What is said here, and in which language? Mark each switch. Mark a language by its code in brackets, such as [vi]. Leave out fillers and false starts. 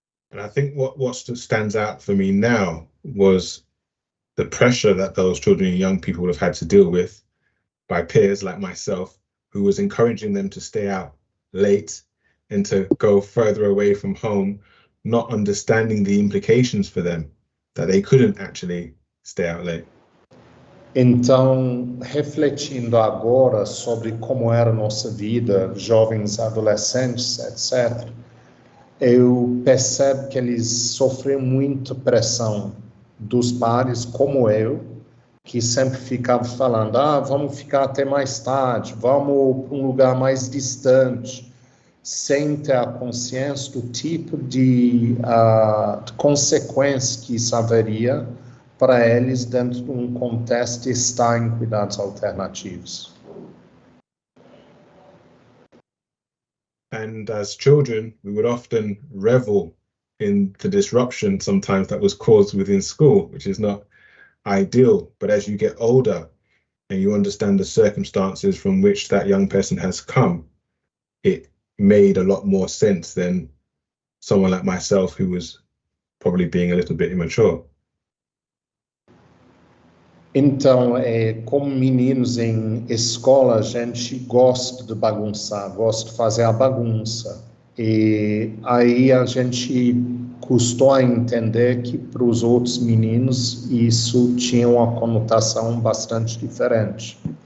[en] And I think what stands out for me now was the pressure that those children and young people have had to deal with by peers like myself, who was encouraging them to stay out late and to go further away from home, not understanding the implications for them, that they couldn't actually stay out late. [pt] Então, refletindo agora sobre como era a nossa vida, jovens, adolescentes, etc., eu percebo que eles sofriam muita pressão dos pares, como eu, que sempre ficava falando, vamos ficar até mais tarde, vamos para um lugar mais distante, sem ter a consciência do tipo de consequência que isso haveria para eles dentro de um contexto de estar em cuidados alternativos. [en] And as children, we would often revel in the disruption sometimes that was caused within school, which is not ideal. But as you get older and you understand the circumstances from which that young person has come, it made a lot more sense than someone like myself who was probably being a little bit immature. [pt] Então, como meninos em escola, a gente gosta de bagunçar, gosta de fazer a bagunça. E aí a gente custou a entender que para os outros meninos isso tinha uma conotação bastante diferente.